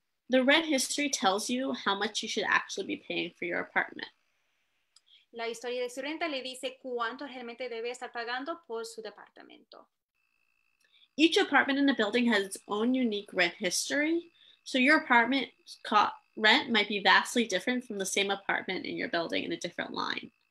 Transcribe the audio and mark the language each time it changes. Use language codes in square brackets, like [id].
[en] The rent history tells you how much you should actually be paying for your apartment. [es] La historia de su renta le dice cuánto realmente debe estar pagando por su departamento. [en] Each apartment in a building has its own unique rent history, so your apartment rent might be vastly different from the same apartment in your building in a different line.